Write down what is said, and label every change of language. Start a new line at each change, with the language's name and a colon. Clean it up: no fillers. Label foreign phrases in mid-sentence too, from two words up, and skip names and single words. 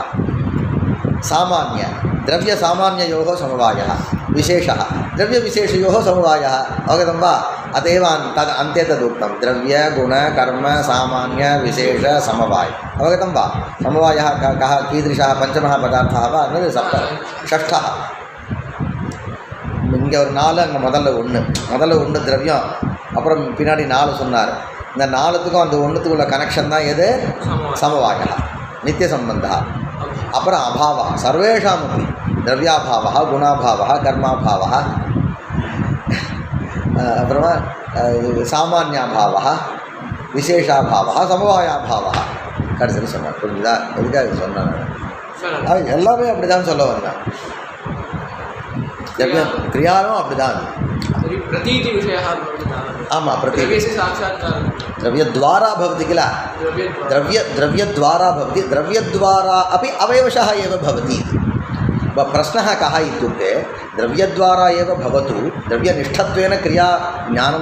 Sanskrit: सामान्य द्रव्यसामान्ययोः समवायः. विशेषः द्रव्यविशेषयोः समवायः. अवगतं वा. अतएव तद् अन्ते तदुक्तं द्रव्यगुणकर्मसामान्यविशेषसमवाय. अवगतं वा. समवायः कः, कीदृशः, पञ्चमः पदार्थः वा, षष्ठः.
Tamil: இங்கே ஒரு 4, அங்கே முதல்ல 1 திரவியம், அப்புறம் பின்னாடி 4 சொன்னார். இந்த 4த்துக்கும் அந்த 1த்துக்கு உள்ள கனெக்ஷன் தான் எது, சமவாய, நித்திய சம்பந்தா. அப்புறம் அபாவா, சர்வேஷாமப்பி
Sanskrit: द्रव्याभावः, गुणाभावः, कर्माभावः,
Tamil: अப்புறமா
Sanskrit: सामान्याभावः, विशेषाभावः, समवायाभावः.
Tamil: கடைசியில் சொன்னார். புரிஞ்சுதா? எதுக்காக சொன்னாங்க? அது எல்லாமே அப்படி தான் சொல்ல வந்தேன். क्रियाणों अपडिदान
Sanskrit: प्रतीति विषयः आमा प्रतीति द्रव्यस्य साक्षात्कारः द्रव्यद्वारा भवति किल द्रव्यद्वारा भवति द्रव्यद्वारा अपि अवयवशः एव भवति प्रश्नः कः इत्युक्ते द्रव्यद्वारा एव भवतु द्रव्यनिष्ठत्वेन क्रिया ज्ञानं